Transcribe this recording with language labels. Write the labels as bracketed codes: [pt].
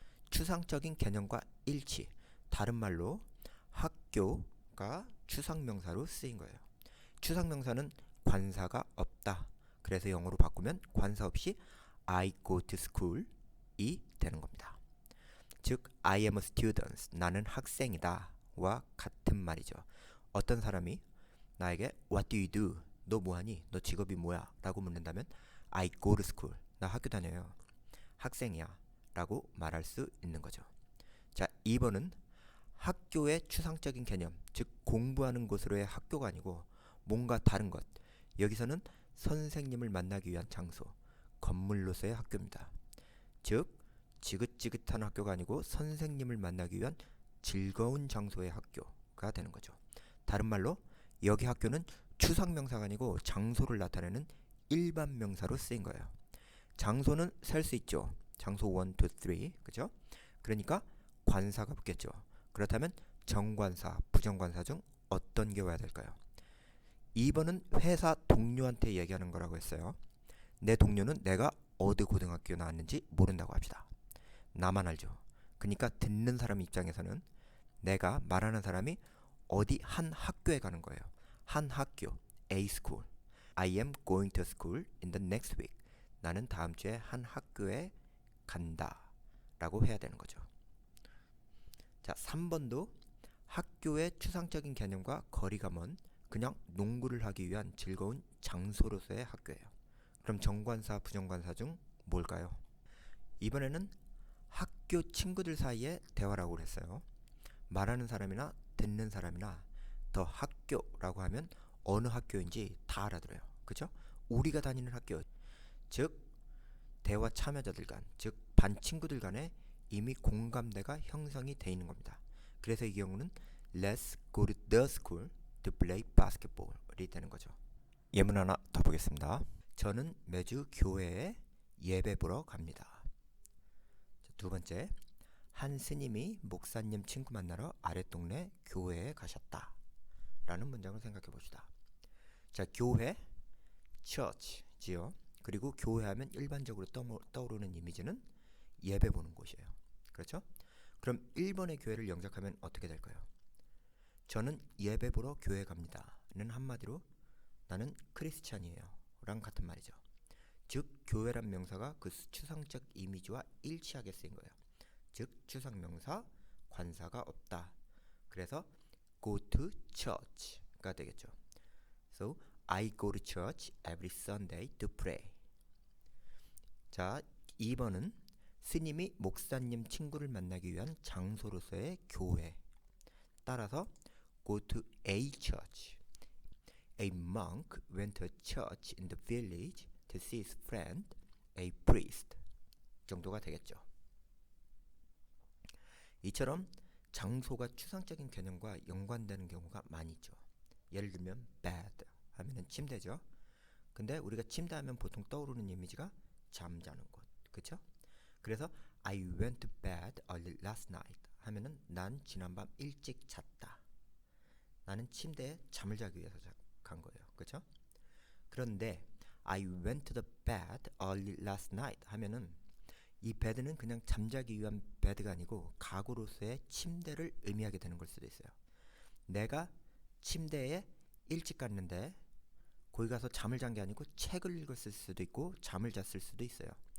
[ko] 추상적인 개념과 일치, 다른 말로 학교가 추상명사로 쓰인 거예요. 추상명사는 관사가 없다. 그래서 영어로 바꾸면 관사 없이 [en] I go to school [ko] 이 되는 겁니다. 즉 [en] I am a student, [ko] 나는 학생이다 와 같은 말이죠. 어떤 사람이 나에게 [en] What do you do? [ko] 너 뭐하니? 너 직업이 뭐야? 라고 묻는다면 [en] I go to school, [ko] 나 학교 다녀요. 학생이야 라고 말할 수 있는 거죠. 자, 2번은 학교의 추상적인 개념, 즉 공부하는 곳으로의 학교가 아니고 뭔가 다른 것. 여기서는 선생님을 만나기 위한 장소, 건물로서의 학교입니다. 즉 지긋지긋한 학교가 아니고 선생님을 만나기 위한 즐거운 장소의 학교가 되는 거죠. 다른 말로 여기 학교는 추상명사가 아니고 장소를 나타내는 일반 명사로 쓰인 거예요. 장소는 셀 수 있죠. 장소 1, 2, 3, 그죠? 그러니까 관사가 붙겠죠. 그렇다면 정관사, 부정관사 중 어떤 게 와야 될까요? 2번은 회사 동료한테 얘기하는 거라고 했어요. 내 동료는 내가 어디 고등학교 나왔는지 모른다고 합시다. 나만 알죠. 그러니까 듣는 사람 입장에서는 내가 말하는 사람이 어디 한 학교에 가는 거예요. 한 학교, [en] A school. I am going to school in the next week. [ko] 나는 다음 주에 한 학교에 간다 라고 해야 되는 거죠. 자, 3번도 학교의 추상적인 개념과 거리가 먼 그냥 농구를 하기 위한 즐거운 장소로서의 학교예요. 그럼 정관사, 부정관사 중 뭘까요? 이번에는 학교 친구들 사이의 대화라고 했어요. 말하는 사람이나 듣는 사람이나 더 학교라고 하면 어느 학교인지 다 알아들어요. 그죠? 우리가 다니는 학교, 즉 대화 참여자들 간, 즉 반 친구들 간에 이미 공감대가 형성이 돼 있는 겁니다. 그래서 이 경우는 [en] Let's go to the school to play basketball [ko] 이 되는 거죠. 예문 하나 더 보겠습니다. 저는 매주 교회에 예배 보러 갑니다. 자, 두 번째, 한 스님이 목사님 친구 만나러 아랫동네 교회에 가셨다 라는 문장을 생각해 봅시다. 자, 교회, church지요. 그리고 교회하면 일반적으로 떠오르는 이미지는 예배 보는 곳이에요. 그렇죠? 그럼 1번의 교회를 영작하면 어떻게 될까요? 저는 예배 보러 교회 갑니다 는 한마디로 나는 크리스찬이에요 랑 같은 말이죠. 즉 교회란 명사가 그 추상적 이미지와 일치하게 쓰인 거예요. 즉 추상명사, 관사가 없다. 그래서 [en] go to church [ko] 가 되겠죠. [en] So I go to church every Sunday to pray. [ko] 자, 2번은 스님이 목사님 친구를 만나기 위한 장소로서의 교회. 따라서 [en] go to a church. A monk went to a church in the village to see his friend, a priest. [ko] 정도가 되겠죠. 이처럼 장소가 추상적인 개념과 연관되는 경우가 많이 있죠. 예를 들면 bed 하면은 침대죠. 근데 우리가 침대 하면 보통 떠오르는 이미지가 잠자는 곳, 그렇죠? 그래서 [en] I went to bed early last night [ko] 하면은 난 지난밤 일찍 잤다. 나는 침대에 잠을 자기 위해서 간 거예요, 그렇죠? 그런데 [en] I went to the bed early last night [ko] 하면은 이 bed는 그냥 잠자기 위한 bed가 아니고 가구로서의 침대를 의미하게 되는 걸 수도 있어요. 내가 침대에 일찍 갔는데 거기 가서 잠을 잔 게 아니고 책을 읽었을 수도 있고 잠을 잤을 수도 있어요.